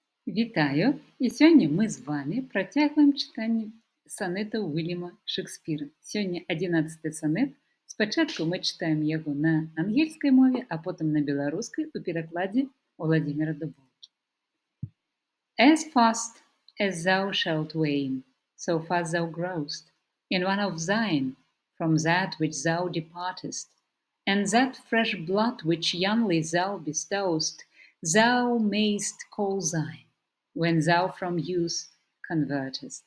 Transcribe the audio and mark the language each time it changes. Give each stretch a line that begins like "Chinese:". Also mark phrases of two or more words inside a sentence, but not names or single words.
Belarusian: Вітаю! І сёння мы з вами працягваем чытанне санетаў Уільяма Шекспіра. Сёння 11 санет. Спачатку мы чытаем яго на ангельскай мове, а потым на беларускай у перакладзе Уладзіміра Дубоўкі.
English: As fast as thou shalt wane, so fast thou growest, in one of thine, from that which thou departest, and that fresh blood which youngly thou bestow'st, thou mayst call thine, when thou from youth convertest.